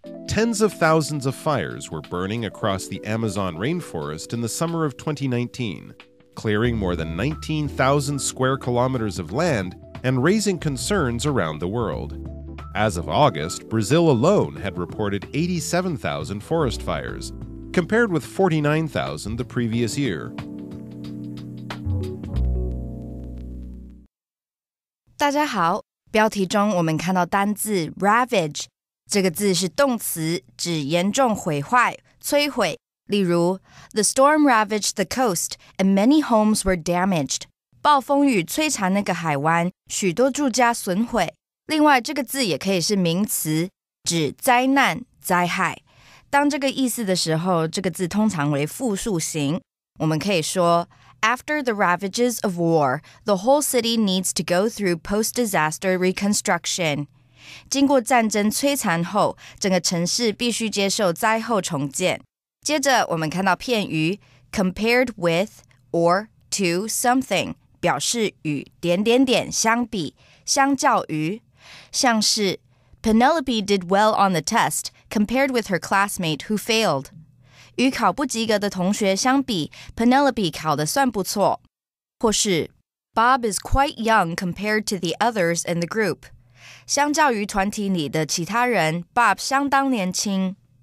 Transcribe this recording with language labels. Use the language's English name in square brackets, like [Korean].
[English] Tens of thousands of fires were burning across the Amazon rainforest in the summer of 2019, clearing more than 19,000 square kilometers of land and raising concerns around the world. As of August, Brazil alone had reported 87,000 forest fires, compared with 49,000 the previous year. [Chinese] 大家好，标题中我们看到单字 ravage 这个字是动词，指严重毁坏、摧毁。 [English] 例如 The storm ravaged the coast and many homes were damaged. [Chinese] 暴风雨摧残那个海湾，许多住家损毁。另外，这个字也可以是名词，指灾难、灾害。当这个意思的时候，这个字通常为复数形。我们可以说 [English] After the ravages of war, the whole city needs to go through post-disaster reconstruction. [Chinese] 经过战争摧残后，整个城市必须接受灾后重建。接着，我们看到片语 [English] compared with or to something， [Chinese] 表示与相比，相较于，像是 [English] Penelope did well on the test compared with her classmate who failed. [Chinese] 与考不及格的同学相比 Penelope 考得算不错。 [English] 或是 Bob is quite young compared to the others in the group. [Chinese] 相较于团体里的其他人 Bob 相当年轻。